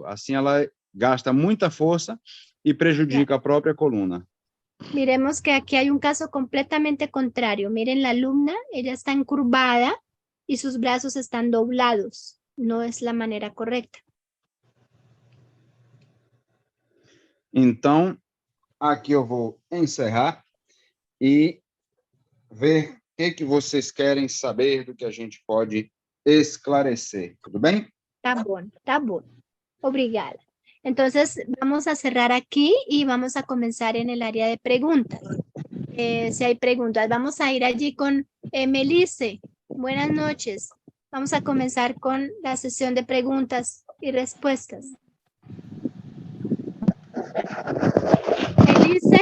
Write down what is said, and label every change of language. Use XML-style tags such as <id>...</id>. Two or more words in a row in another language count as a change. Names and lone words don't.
<pt>Assim, ela gasta muita força e prejudica a própria coluna.</pt> <es>Miremos que aquí hay un caso completamente contrario. Miren la alumna, ella está encurvada y sus brazos están doblados. No es la manera correcta.</es> <pt>Então, aqui eu vou encerrar e ver o que vocês querem saber do que a gente pode esclarecer. Tudo bem? Tá bom, tá bom. Obrigada.</pt> <es>Entonces, vamos a cerrar aquí y vamos a comenzar en el área de preguntas. Si hay preguntas, vamos a ir allí con Melisse. Buenas noches. Vamos a comenzar con la sesión de preguntas y respuestas. Melisse.</es>